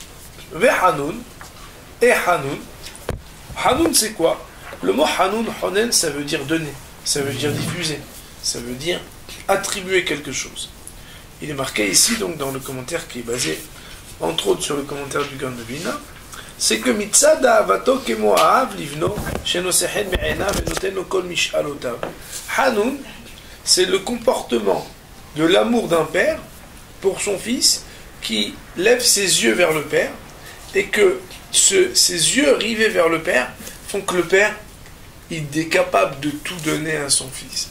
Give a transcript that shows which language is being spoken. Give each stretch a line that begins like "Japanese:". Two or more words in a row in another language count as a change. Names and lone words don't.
French: Hanoun, et Hanoun. Hanoun, c'est quoi? Le mot Hanoun, Honen, ça veut dire donner, ça veut dire diffuser, ça veut dire attribuer quelque chose. Il est marqué ici, donc, dans le commentaire qui est basé, entre autres, sur le commentaire du Gaon de Vilna, c'est que
Hebrew: מצד אהבתו כמו אב לבנו שנושא עיניו את נותנו כל משאלותיו.
French: Hanoun, c'est le comportement de l'amour d'un père pour son fils qui lève ses yeux vers le père et que ses yeux rivés vers le père font que le père il est capable de tout donner à son fils.